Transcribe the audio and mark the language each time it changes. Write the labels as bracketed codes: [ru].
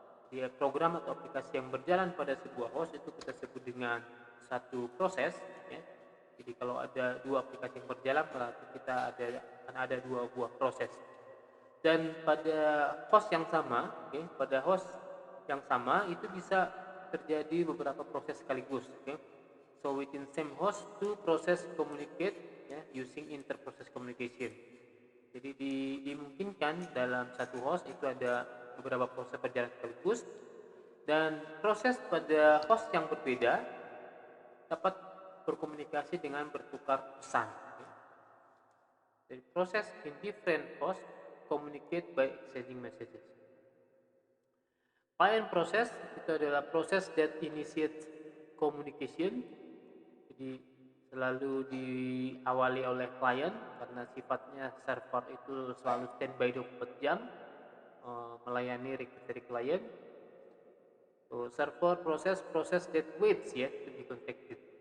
[id] Dia program atau aplikasi yang berjalan pada sebuah host itu kita sebut dengan satu proses, ya. Jadi kalau ada dua aplikasi yang berjalan, berarti kita akan ada dua buah proses. Dan pada host yang sama, ya, pada host yang sama itu bisa terjadi beberapa proses sekaligus, ya. [en] So within same host, two process communicate, ya, using inter-process communication. [id] Jadi dimungkinkan dalam satu host itu ada beberapa proses berjalan sekaligus, dan proses pada host yang berbeda dapat berkomunikasi dengan bertukar pesan. Ya. [en] Jadi proses in different host communicate by exchanging messages. Client process [id] itu adalah [en] proses that initiates communication. [id] Jadi selalu diawali oleh klien karena sifatnya server itu selalu standby 24 jam melayani request dari klien. [en] So, server proses that waits, ya, to be contacted.